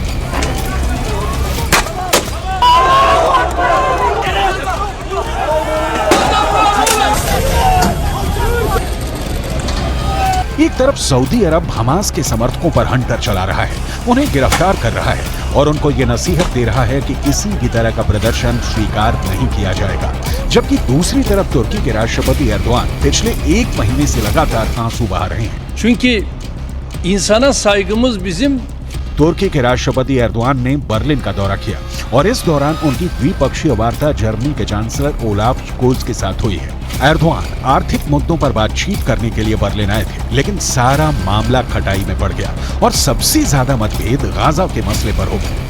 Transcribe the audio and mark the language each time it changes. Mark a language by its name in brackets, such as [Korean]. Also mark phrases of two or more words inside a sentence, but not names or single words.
[Hindi] एक तरफ सऊदी अरब हमास के समर्थकों पर हंटर चला रहा है, उन्हें गिरफ्तार कर रहा है और उनको ये नसीहत दे रहा है कि किसी भी तरह का प्रदर्शन स्वीकार नहीं किया जाएगा। जबकि दूसरी तरफ तुर्की के राष्ट्रपति एर्दोआन पिछले एक महीने से लगातार आंसू बहा रहे हैं। [Turkish] Çünkü insana saygımız bizim। [Hindi] तुर्की के राष्ट्रपति एर्दोआन ने बर्लिन का दौरा किया और इस दौरान उनकी द्विपक्षीय वार्ता जर्मनी के चांसलर ओलाफ स्कोल्स के साथ हुई है। एर्दोआन आर्थिक मुद्दों पर बातचीत करने के लिए बर्लिन आए थे, लेकिन सारा मामला खटाई में पड़ गया और सबसे ज्यादा मतभेद गाजा के मसले पर हो गए।